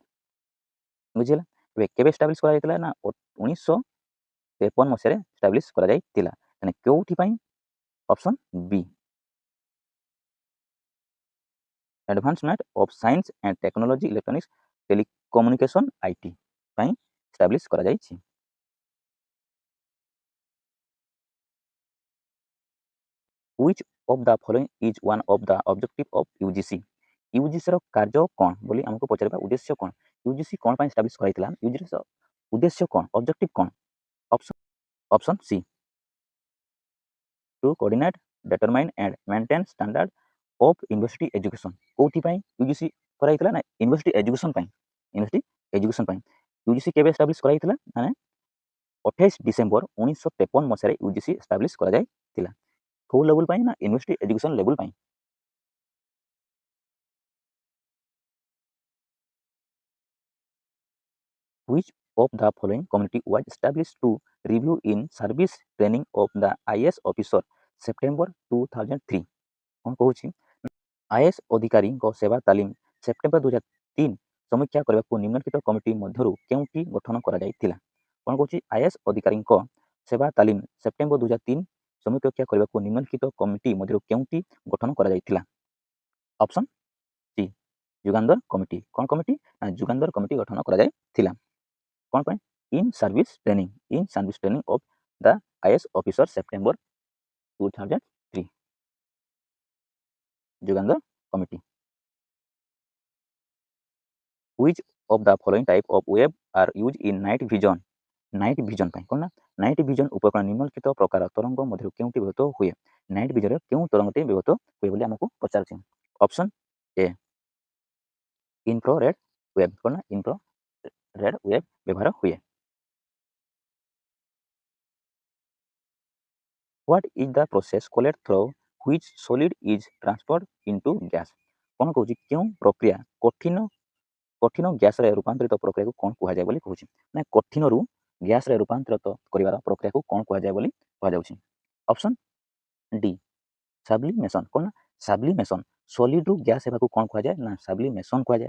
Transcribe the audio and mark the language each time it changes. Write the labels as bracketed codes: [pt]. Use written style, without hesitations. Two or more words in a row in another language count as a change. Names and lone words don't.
[or] ବୁଝିହେଲା। ଏବେ କେବେ ଏଷ୍ଟାବ୍ଲିଶ୍ କରାଯାଇଥିଲା? ନା 1953 ମସିହାରେ ଏଷ୍ଟାବ୍ଲିଶ୍ କରାଯାଇଥିଲା। ମାନେ କେଉଁଥି ପାଇଁ? [en] Option B, advancement of science and technology electronics telecommunication IT [or] ପାଇଁ ଏଷ୍ଟାବ୍ଲିଶ୍ କରାଯାଇଛି। [en] Which of the following is one of the objective of UGC? [or] UGC ର କାର୍ଯ୍ୟ କ'ଣ ବୋଲି ଆମକୁ ପଚାରିବା। ଉଦ୍ଦେଶ୍ୟ କ'ଣ? UGC କ'ଣ ପାଇଁ ଏଷ୍ଟାବ୍ଲିଶ୍ କରାଯାଇଥିଲା? UGC ର ଉଦ୍ଦେଶ୍ୟ କ'ଣ? ଅବଜେକ୍ଟିଭ କ'ଣ? [en] Option C, to coordinate determine and maintain standard of university education. [or] କେଉଁଥିପାଇଁ UGC କରାଯାଇଥିଲା? ନା [en] university education [or] ପାଇଁ। [en] university education [or] ପାଇଁ UGC କେବେ ଏଷ୍ଟାବ୍ଲିଶ୍ କରାଯାଇଥିଲା? ମାନେ 28 ଡିସେମ୍ବର 1953 ମସିହାରେ UGC ଏଷ୍ଟାବ୍ଲିଶ୍ କରାଯାଇଥିଲା। କୋଉ ଲେଭେଲ ପାଇଁ? ନା [en] university education level [or] ପାଇଁ। [en] Which of the following committee was established to review in service training of the IAS officer September 2003? [or] କ'ଣ କହୁଛି? IAS ଅଧିକାରୀଙ୍କ ସେବା ତାଲିମ ସେପ୍ଟେମ୍ବର 2003 ସମୀକ୍ଷା କରିବାକୁ ନିମ୍ନଲିଖିତ କମିଟି ମଧ୍ୟରୁ କେଉଁଟି ଗଠନ କରାଯାଇଥିଲା? କ'ଣ କହୁଛି? IAS ଅଧିକାରୀଙ୍କ ସେବା ତାଲିମ ସେପ୍ଟେମ୍ବର 2003 ସମୀକ୍ଷା କରିବାକୁ ନିମ୍ନଲିଖିତ କମିଟି ମଧ୍ୟରୁ କେଉଁଟି ଗଠନ କରାଯାଇଥିଲା? [en] option C, [or] ଯୁଗାନ୍ତର କମିଟି। କ'ଣ କମିଟି? ନା ଯୁଗାନ୍ତର କମିଟି ଗଠନ କରାଯାଇଥିଲା। କ'ଣ ପାଇଁ? [en] In service training of the IAS officer September 2003, Yugantar Committee. Which of the following type of wave are used in night vision? night vision [or] ପାଇଁ କ'ଣ? ନା [en] night vision [or] ଉପକରଣ ନିମ୍ନଲିଖିତ ପ୍ରକାର ତରଙ୍ଗ ମଧ୍ୟରୁ କେଉଁଟି ବ୍ୟବହୃତ ହୁଏ? [en] night visionରେ [or] କେଉଁ ତରଙ୍ଗଟି ବ୍ୟବହୃତ ହୁଏ ବୋଲି ଆମକୁ ପଚାରୁଛି। [en] Option A, infrared wave. କ'ଣ? [or] ନା [en] infrared wave [or] ବ୍ୟବହାର ହୁଏ। [en] What is the process called through which solid is transferred into gas? [or] କ'ଣ କହୁଛି? କେଉଁ ପ୍ରକ୍ରିୟା କଠିନ ଗ୍ୟାସରେ ରୂପାନ୍ତରିତ ପ୍ରକ୍ରିୟାକୁ କ'ଣ କୁହାଯାଏ ବୋଲି କହୁଛି? ନା କଠିନରୁ ଗ୍ୟାସରେ ରୂପାନ୍ତରିତ କରିବାର ପ୍ରକ୍ରିୟାକୁ କ'ଣ କୁହାଯାଏ ବୋଲି କୁହାଯାଉଛି? [en] Option D, sublimation. କ'ଣ? [or] ନା ସାବ୍ଲିମେସନ୍। [en] solidରୁ gas [or] ହେବାକୁ କ'ଣ କୁହାଯାଏ? ନା ସାବ୍ଲିମେସନ୍ କୁହାଯାଏ।